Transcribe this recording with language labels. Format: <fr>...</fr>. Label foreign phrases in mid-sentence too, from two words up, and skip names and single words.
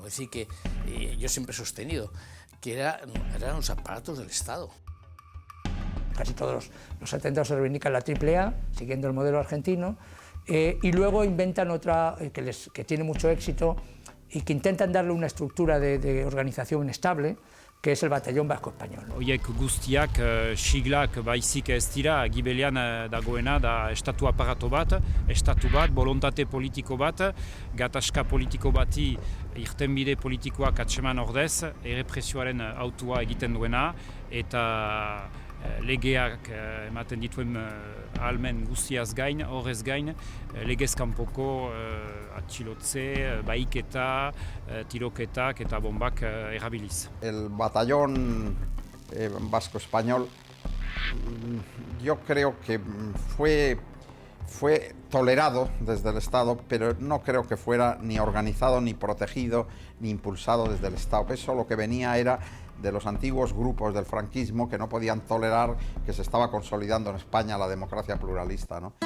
<es>Es decir, que yo siempre he sostenido que eran los aparatos del Estado. Casi todos los atentados se reivindican la AAA, siguiendo el modelo argentino, y luego inventan otra que tiene mucho éxito y que intentan darle una estructura de organización estable, que es el Batallón Vasco Español.</es> <eu>Horiek guztiak siglak baizik ez dira, gibelean dagoena da estatu aparato bat, bolontate politiko bat, gatazka politiko bati irtenbide politikoak atseman ordez, errepresioaren autua egiten duena, eta legeak ematen dituen ahalmen guztiaz gain, horrez gain, legez kanpoko atxilotze, bahiketa, tiroketak eta bombak erabiliz.</eu> <es>El batallón vasco español, yo creo que fue tolerado desde el Estado, pero no creo que fuera ni organizado, ni protegido, ni impulsado desde el Estado. Eso lo que venía era de los antiguos grupos del franquismo que no podían tolerar que se estaba consolidando en España la democracia pluralista, ¿no?</es>